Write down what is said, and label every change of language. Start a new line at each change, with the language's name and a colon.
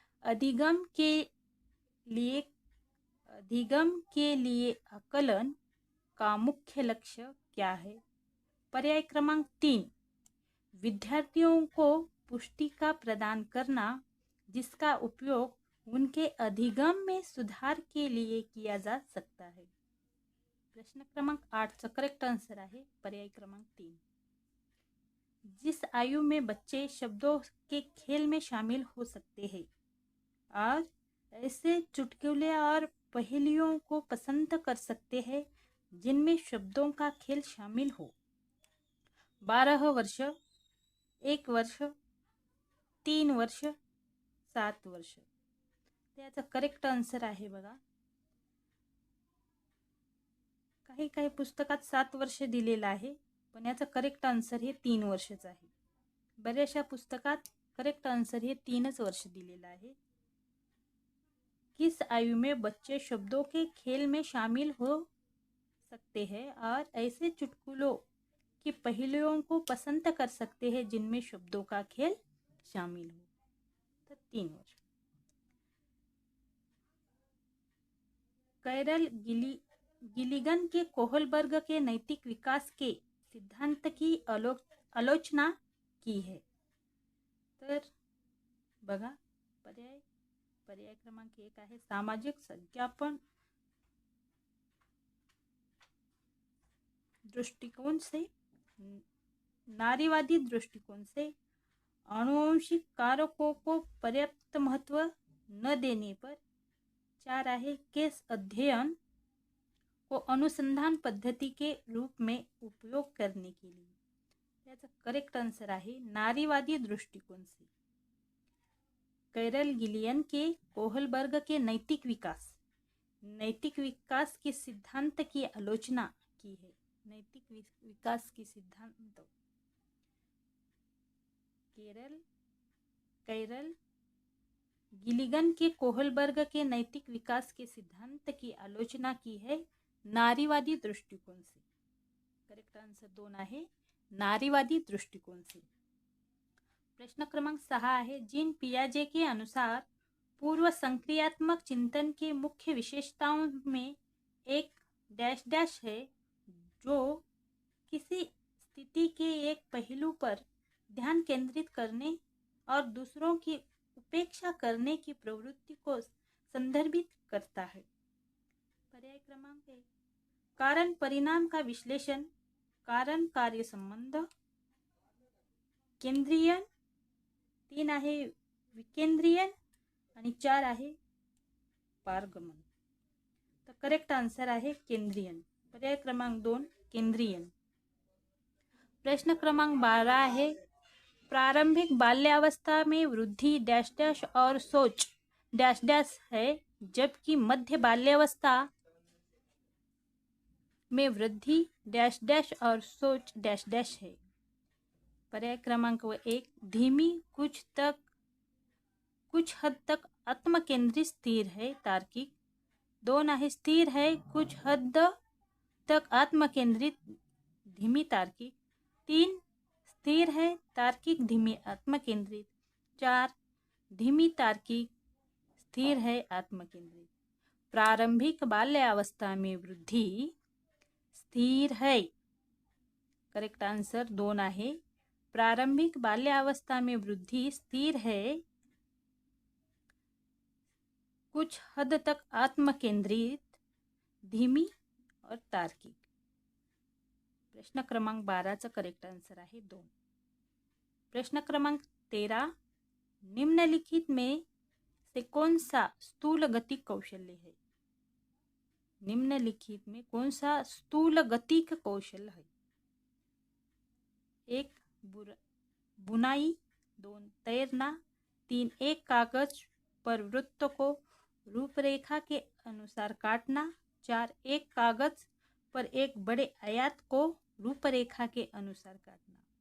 Hindi: अधिगम के लिए आकलन का मुख्य लक्ष्य क्या है? पर्याय क्रमांक 3 विद्यार्थियों को पुष्टिका प्रदान करना जिसका उपयोग उनके अधिगम में सुधार के लिए किया जा सकता है।
Marathi: प्रश्न क्रमांक 8 चा करेक्ट आंसर आहे पर्याय क्रमांक 3।
Hindi: जिस आयु में बच्चे शब्दों के खेल में शामिल हो सकते हैं और ऐसे चुटकुले और पहेलियों को पसंद कर सकते हैं जिनमें शब्दों का खेल शामिल हो। 12 वर्ष, 1 वर्ष, 3 वर्ष, 7 वर्ष।
Marathi: त्याचा करेक्ट आन्सर आहे बघा। काही पुस्तकात 7 वर्ष दिलेलं आहे पण याचा करेक्ट आन्सर हे 3 वर्षच आहे। बऱ्याचशा पुस्तकात करेक्ट आंसर हे 3च वर्ष दिलेलं आहे।
Hindi: किस आयु में बच्चे शब्दों के खेल में शामिल हो सकते हैं और ऐसे चुटकुलों की पहेलियों को पसंद कर सकते हैं जिनमें शब्दों का खेल शामिल हो। तो 3 वर्ष। कैरल गिलिगन के कोहलबर्ग के नैतिक विकास के सिद्धांत की आलोचना की है।
Marathi: तर बघा पर्याय क्रमांक 1 आहे
Hindi: सामाजिक संज्ञापन दृष्टिकोण से, नारीवादी दृष्टिकोण से, आनुवंशिक कारकों को पर्याप्त महत्व न देने पर। 4 आहे केस अध्ययन को अनुसंधान पद्धति के रूप में उपयोग करने के लिए।
Marathi: याचा करेक्ट आंसर आहे
Hindi: नारीवादी दृष्टिकोण से। कैरल गिलियन के कोहलबर्ग के नैतिक विकास के सिद्धांत की आलोचना की है। नैतिक विकास के सिद्धांत कैरल गिलिगन के कोहलबर्ग के नैतिक विकास के सिद्धांत की आलोचना की है नारीवादी दृष्टिकोण से।
Marathi: करेक्ट आंसर 2 आहे
Hindi: नारीवादी दृष्टिकोण से।
Marathi: प्रश्न क्रमांक 6 आहे
Hindi: जीन पियाजे के अनुसार पूर्व संक्रियात्मक चिंतन के मुख्य विशेषताओं में एक डैश डैश है जो किसी स्थिति के एक पहलू पर ध्यान केंद्रित करने और दूसरों की उपेक्षा करने की प्रवृत्ति को संदर्भित करता है। पर्याय क्रमांक 1 कारण परिणाम का विश्लेषण, कारण कार्य संबंध, केंद्रीयन।
Marathi: 3 आहे विकेंद्रीयन आणि 4 आहे पारगमन। तर करेक्ट आंसर आहे केंद्रीयन। पर्याय क्रमांक 2 केंद्रीयन।
Hindi: प्रश्न क्रमांक 12 आहे प्रारंभिक बाल्यावस्था में वृद्धि डैश डैश और सोच डैश डैश है जबकि मध्य बाल्यावस्था में वृद्धि डैश डैश और सोच डैश डैश है। पर्याय क्रमांक 1 धीमी, कुछ हद तक आत्मकेंद्रित, स्थिर है, तार्किक। 2 आहे स्थिर है, कुछ हद तक आत्मकेंद्रित धीमी तार्किक। 3 स्थिर है तार्किक धीमी आत्मकेंद्रित। 4 धीमी तार्किक स्थिर है आत्मकेंद्रित। प्रारंभिक बाल्यावस्था में वृद्धि स्थिर है।
Marathi: करेक्ट आंसर 2 आहे।
Hindi: प्रारंभिक बाल्यावस्था में वृद्धि स्थिर है, कुछ हद तक आत्मकेंद्रित, धीमी और तार्किक।
Marathi: प्रश्न क्रमांक 12 करेक्ट आंसर आहे 2।
Hindi: प्रश्न क्रमांक 13, निम्नलिखित में से कौन सा स्थूल गतिक कौशल्य है? निम्नलिखित में कौन सा स्थूल गतिक कौशल है? 1 बुनाई, 2 तैरना, 3 एक कागज पर वृत्त को रूपरेखा के अनुसार काटना, 4 एक कागज पर एक बड़े आयत को रूपरेखा के अनुसार काटना।